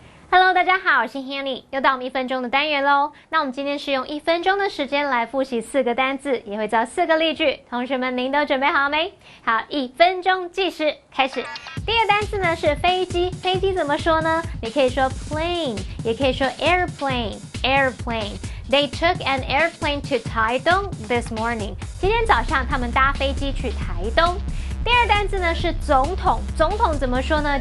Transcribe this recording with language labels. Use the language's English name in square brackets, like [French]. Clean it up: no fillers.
[Chinese] Hello， 大家好，我是 Hanny， 又到我们1分钟的单元喽。那我们今天是用1分钟的时间来复习4个单字，也会造4个例句。同学们，您都准备好没？好，1分钟计时开始。第一个单字呢是飞机，飞机怎么说呢？你可以说 [English] plane， [Chinese] 也可以说 [English] airplane。They took an airplane to Taidong this morning. [Chinese] 今天早上他们搭飞机去台东。第二单字呢是总统，总统怎么说呢？